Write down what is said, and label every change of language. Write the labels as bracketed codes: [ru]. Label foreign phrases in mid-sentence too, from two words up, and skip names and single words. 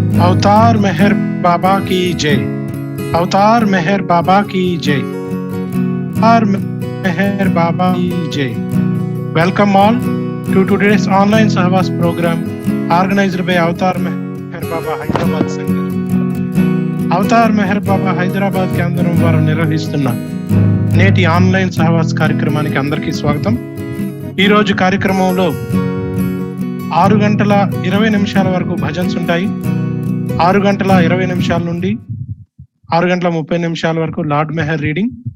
[hi] अवतार मेहर बाबा की जय। अवतार मेहर बाबा की जय। अवतार मेहर बाबा की जय। [en] Welcome all to today's online Sahavas program organized by Avatar Meher Baba Hyderabad Center. [te] అవతార్ మెహర్ బాబా హైదరాబాద్ కేంద్రం వారు నిర్వహిస్తున్న నేటి ఆన్లైన్ సహవాస్ కార్యక్రమానికి అందరికీ స్వాగతం. ఈరోజు కార్యక్రమంలో 6:20 వరకు భజన్స్ ఉంటాయి. 6:20 నుండి 6:30 వరకు లార్డ్ మెహర్ రీడింగ్.